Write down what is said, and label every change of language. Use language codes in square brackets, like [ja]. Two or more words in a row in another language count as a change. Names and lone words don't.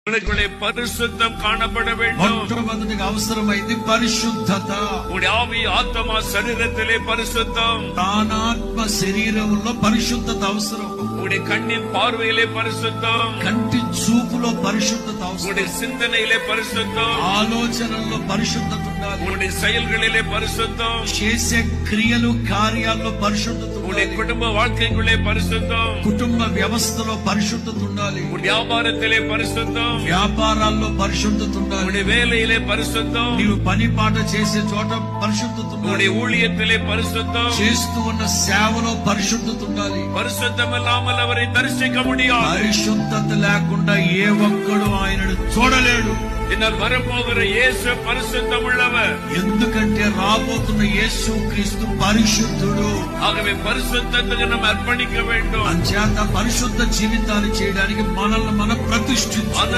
[ta] உனக்குள்ளே பரிசுத்தம் காணப்பட வேண்டும். [te] మొట్టమొదటిగా అవసరమైంది పరిశుద్ధత. [ta] உடைய ஆவி ஆத்மா சரீரத்திலே பரிசுத்தம், [te] ప్రాణాత్మ శరీరంలో పరిశుద్ధత అవసరం. [ta] உடைய கண்ணின் பார்வையிலே பரிசுத்தம், [te] కంటి చూపులో పరిశుద్ధత అవసరం. [ta] உடைய சிந்தனையிலே பரிசுத்தம், [te] ఆలోచనల్లో పరిశుద్ధత ఉండాలి. [ta] உடைய செயல்களிலே பரிசுத்தம், [te] చేసే క్రియలు కార్యాల్లో పరిశుద్ధత [ta] உடைய [te] ఉండాలి. [ta] குடும்ப வாழ்க்கைக்குள்ளே பரிசுத்தம், [te] కుటుంబ వ్యవస్థలో పరిశుద్ధత ఉండాలి. [ta] உடைய வியாபாரத்திலே பரிசுத்தம், [te] వ్యాపారాల్లో పరిశుద్ధత ఉండాలి. [ta] உடைய வேலையிலே பரிசுத்தம், [te] నీవు పని పాట చేసే చోట పరిశుద్ధత ఉండాలి. [ta] உடைய ஊழியத்திலே பரிசுத்தம். [te] చేస్తూ ఉన్న సేవలో పరిశుద్ధత ఉండాలి. [ta] பரிசுத்தம் இல்லாமல் அவரை தரிசிக்க முடியாது. [te] పరిశుద్ధత లేకుండా ఏ ఒక్కడు ఆయనను చూడలేడు. [ta] என்னால் வரப்போகிற இயேசு பரிசுத்தம் உள்ளவர். [te] ఎందుకంటే రాబోతున్న యేసు క్రీస్తు పరిశుద్ధుడు. [ta] ஆகவே பரிசுத்தத்துக்கு நாம் அர்ப்பணிக்க வேண்டும். [te] అంచేత పరిశుద్ధ జీవితాన్ని చేయడానికి మనల్ని మనం ప్రతిష్ఠించుకోవాలి.